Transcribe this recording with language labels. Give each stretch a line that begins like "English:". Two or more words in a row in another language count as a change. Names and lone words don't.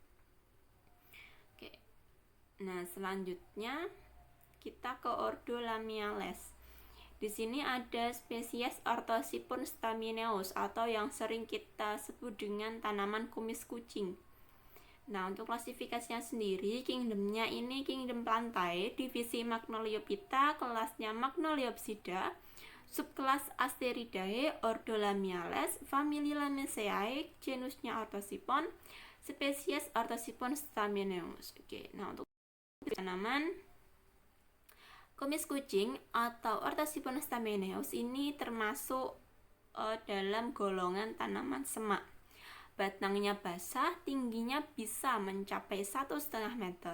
Indonesian: Nah, selanjutnya kita ke ordo Lamiales. Di sini ada spesies Orthosipun stamineus atau yang sering kita sebut dengan tanaman kumis kucing. Nah, untuk klasifikasinya sendiri, kingdomnya ini kingdom Plantae, divisi Magnoliophyta, kelasnya Magnoliopsida, subkelas Asteridae, ordo Lamiales, famili Lamiaceae, genusnya Orthosipon, spesies Orthosipun stamineus. Oke, nah untuk tanaman kumis kucing atau Orthosipun stamineus ini termasuk dalam golongan tanaman semak. Batangnya basah, tingginya bisa mencapai 1,5 meter.